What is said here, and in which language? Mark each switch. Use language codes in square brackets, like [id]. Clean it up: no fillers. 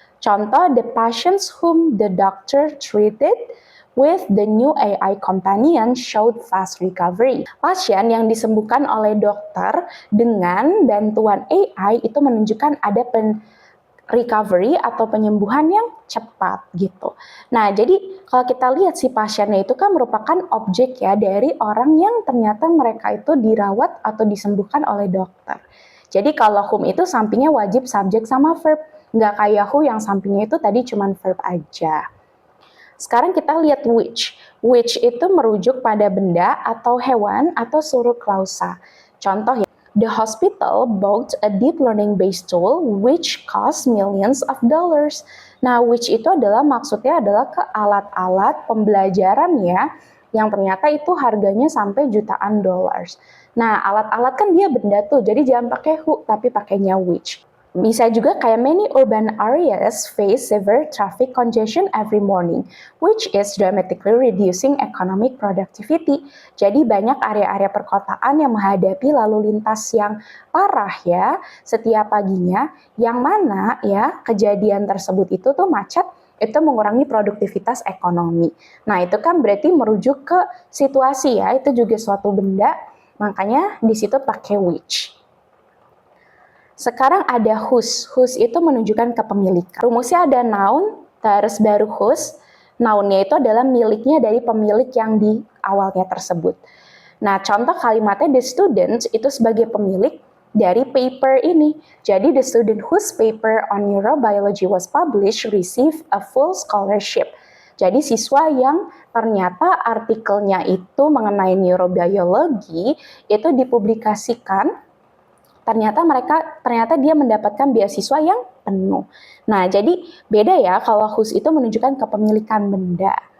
[en] Contoh, the patients whom the doctor treated with the new AI companion showed fast recovery. [id] Pasien yang disembuhkan oleh dokter dengan bantuan AI itu menunjukkan ada recovery atau penyembuhan yang cepat gitu. Nah, jadi kalau kita lihat si pasiennya itu kan merupakan objek ya dari orang yang ternyata mereka itu dirawat atau disembuhkan oleh dokter. Jadi kalau whom itu sampingnya wajib subjek sama verb, nggak kayak who yang sampingnya itu tadi cuma verb aja. Sekarang kita lihat which. Which itu merujuk pada benda atau hewan atau suruh klausa. Contoh ya. [en] The hospital bought a deep learning-based tool which cost millions of dollars. [id] Nah, which itu adalah maksudnya adalah ke alat-alat pembelajaran ya, yang ternyata itu harganya sampai jutaan dollars. Nah, alat-alat kan dia benda tuh, jadi jangan pakai who, tapi pakainya which. Bisa juga kayak [en] many urban areas face severe traffic congestion every morning, which is dramatically reducing economic productivity. [id] Jadi banyak area-area perkotaan yang menghadapi lalu lintas yang parah ya setiap paginya, yang mana ya kejadian tersebut itu tuh macet, itu mengurangi produktivitas ekonomi. Nah itu kan berarti merujuk ke situasi ya, itu juga suatu benda, makanya di situ pakai which. Sekarang ada whose. Whose itu menunjukkan kepemilikan. Rumusnya ada noun, terus baru whose. Nounnya itu adalah miliknya dari pemilik yang di awalnya tersebut. Nah, contoh kalimatnya the student itu sebagai pemilik dari paper ini. [en] Jadi the student whose paper on neurobiology was published received a full scholarship. [id] Jadi siswa yang ternyata artikelnya itu mengenai neurobiologi itu dipublikasikan, ternyata dia mendapatkan beasiswa yang penuh. Nah, jadi beda ya kalau whose itu menunjukkan kepemilikan benda.